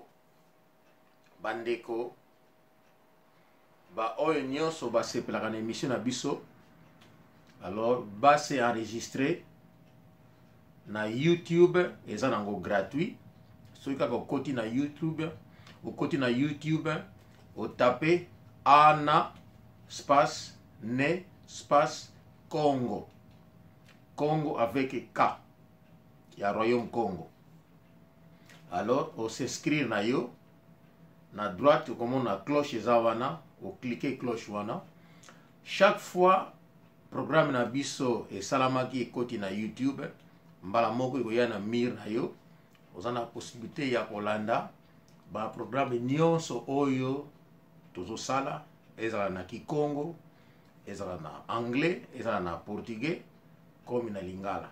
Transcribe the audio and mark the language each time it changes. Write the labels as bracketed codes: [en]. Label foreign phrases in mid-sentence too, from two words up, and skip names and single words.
[ln] Bandeko ba oyo nyonso basepelaka na émission na biso, alors base enregistré na YouTube, eza nango gratuit. Soki kaka okoti na YouTube, otape Ana space ne space Congo, Congo avec K ya Royaume Congo. [fr] Alors on s'inscrire [ln] na yo na droite comme na cloche eza wana, o cliquer cloche wana. [fr] Chaque fois [ln] programme na biso e salamaki ekoti na YouTube, mbala moko ekoya na mir na yo, ozana possibilité ya kolanda ba programme nyonso oyo tozosala, ezala na Kikongo, ezala na anglais, ezala na portugais, comme na lingala.